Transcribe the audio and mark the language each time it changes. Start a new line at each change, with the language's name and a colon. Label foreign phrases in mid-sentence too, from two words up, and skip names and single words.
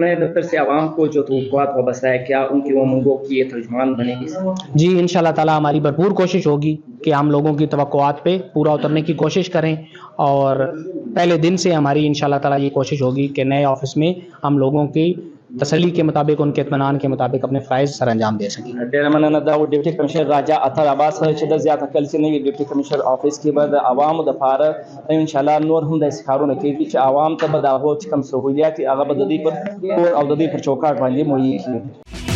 Urdu: سر نئے دفتر سے عوام کو جو توقعات وابستہ ہے کیا ان کی امنگوں کی ترجمان بنے گی؟ جی
Arabic: انشاءاللہ تعالیٰ
Urdu: ہماری بھرپور کوشش ہوگی کہ ہم لوگوں کی توقعات پہ پورا اترنے کی کوشش کریں. اور پہلے دن سے ہماری
Arabic: انشاءاللہ تعالیٰ
Urdu: یہ کوشش ہوگی کہ نئے آفس میں ہم لوگوں کی تسلی کے مطابق، ان کے اطمینان کے مطابق اپنے فرائض سر انجام دے سکیں.
Pashto: ډېره مننه. دا
English: deputy commissioner
Pashto: راجا اطهر عباس چې د زیاته کل چې نوي
English: deputy commissioner office
Pashto: کې به د عوامو دپاره
Arabic: ان شاء الله
Pashto: نور هم داسې کارونه کېږي چې عوام ته به د هغو چې کوم سهولیات هغه به د دوی پر کور او د دوی پر چوکاټ باندې مهیا کېږي.